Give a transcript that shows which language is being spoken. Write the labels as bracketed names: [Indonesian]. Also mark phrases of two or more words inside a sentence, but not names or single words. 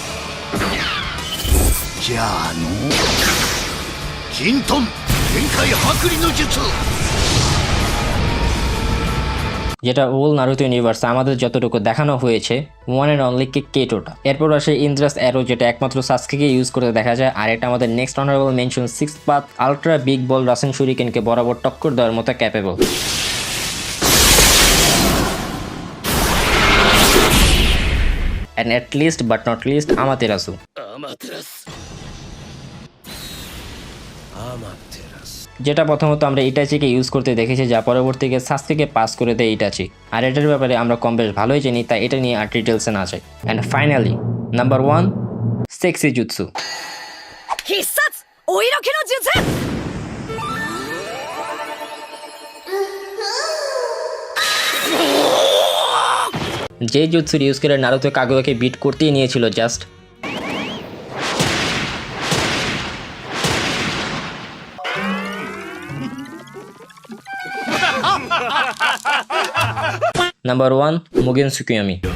[Bangla] জিনতন গেঙ্কাই হাকিরুনো জুৎসু, যেটা হোল নারুতো ইউনিভার্সে আমাদের যতটুকু দেখানো হয়েছে [English] one and only [Bangla] কেক্কে টোটা। এরপর আসে ইন্দ্রাস অ্যারো, যেটা একমাত্র সাসকেকে ইউজ করতে দেখা যায়। আর এটা আমাদের [English] next honorable mention [Bangla] 6 পাথ আলট্রা বিগ বল রাসেন শুরিকেনকে বরাবর টক্কর দেওয়ার মতো ক্যাপেবল। [English] And at least but not least Amaterasu. [Bangla] যেটা প্রথমত আমরা ইটাচিকে ইউজ করতে দেখেছি, যা পরবর্তীকে সাসকেকে পাস করে দেয় ইটাচি। আর এটার ব্যাপারে আমরা কম বেশ ভালোই জানি, তাই এটা নিয়ে আর ডিটেলসে না যাই। [English] and finally number 1, [Bangla] সেক্সি জুৎসু। [Japanese] 必殺お色気の術 [Bangla] যে জুৎসুর ইউজ করে নারুতো কাগুয়াকে বিট করতেই নিয়েছিল জাস্ট। নাম্বার 1, মুগেন সুকুয়ামি।